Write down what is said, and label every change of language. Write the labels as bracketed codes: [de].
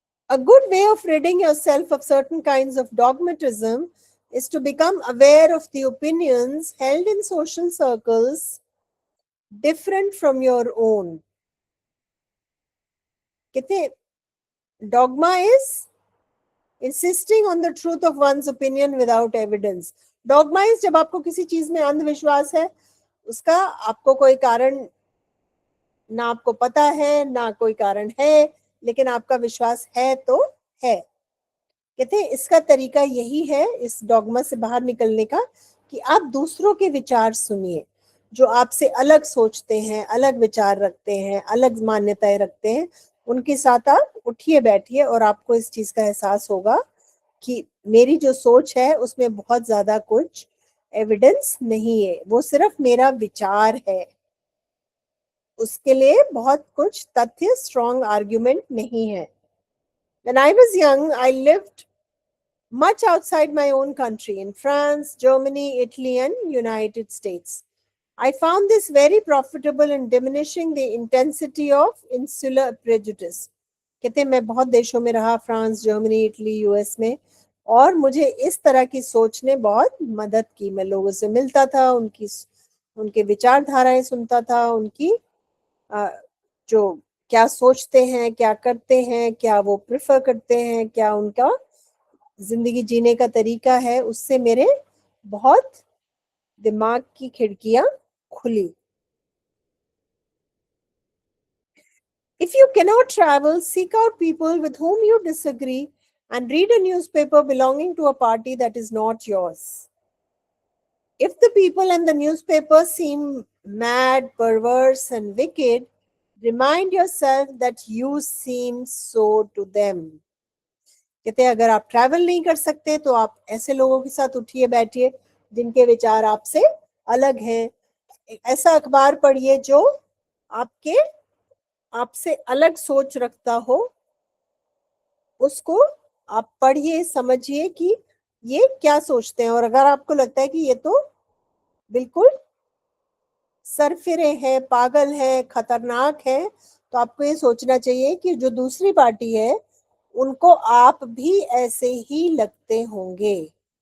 [en] A good way of ridding yourself of certain kinds of dogmatism is to become aware of the opinions held in social circles different from your own. [hi] कहते [en] dogma is insisting on the truth of one's opinion without evidence. Dogma is [hi] जब आपको किसी चीज में अंधविश्वास है, उसका आपको कोई कारण ना आपको पता है ना कोई कारण है, लेकिन आपका विश्वास है तो है. कहते हैं इसका तरीका यही है इस डॉगमा से बाहर निकलने का कि आप दूसरों के विचार सुनिए, जो आपसे अलग सोचते हैं, अलग विचार रखते हैं, अलग मान्यताएं रखते हैं, उनके साथ आप उठिए बैठिए और आपको इस चीज का एहसास होगा कि मेरी जो सोच है उसमें बहुत ज्यादा कुछ एविडेंस नहीं है, वो सिर्फ मेरा विचार है, उसके लिए बहुत कुछ तथ्य स्ट्रॉन्ग आर्ग्यूमेंट नहीं है. [en] When I was young, I lived much outside my own country in France, Germany, Italy, and United States. I found this very profitable in diminishing the intensity of insular prejudice. [hi] कहते हैं मैं बहुत देशों में रहा, France, Germany, Italy, US में, और मुझे इस तरह की सोच ने बहुत मदद की. मैं लोगों से मिलता था, उनके विचारधाराएं सुनता था, उनकी जो क्या सोचते हैं, क्या करते हैं, क्या वो प्रेफर करते हैं, क्या उनका जिंदगी जीने का तरीका है, उससे मेरे बहुत दिमाग की खिड़कियां खुली. [en] If you cannot travel, seek out people with whom you disagree and read a newspaper belonging to a party that is not yours. If the people in the newspaper seem mad, perverse, and wicked, remind yourself that you seem so to them. [hi] कहते हैं अगर आप travel नहीं कर सकते तो आप ऐसे लोगों के साथ उठिए बैठिए जिनके विचार आपसे अलग हैं. ऐसा अखबार पढ़िए जो आपसे अलग सोच रखता हो, उसको आप पढ़िए, समझिए कि ये क्या सोचते हैं, और अगर आपको लगता है कि ये तो बिल्कुल सरफिरे हैं, पागल है, खतरनाक है, तो आपको ये सोचना चाहिए कि जो दूसरी पार्टी है उनको आप भी ऐसे ही लगते होंगे,